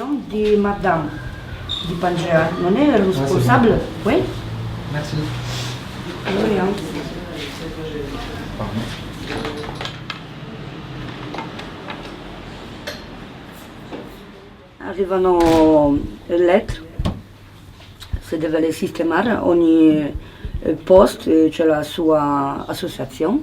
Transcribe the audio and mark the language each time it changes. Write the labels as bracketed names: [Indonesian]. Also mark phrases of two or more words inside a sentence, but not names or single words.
[Italian] di Madame di Pangea, non è responsabile? [French] Oui? Merci. Rien. [Italian] Arrivano lettere, si deve sistemare, ogni post c'è la sua associazione.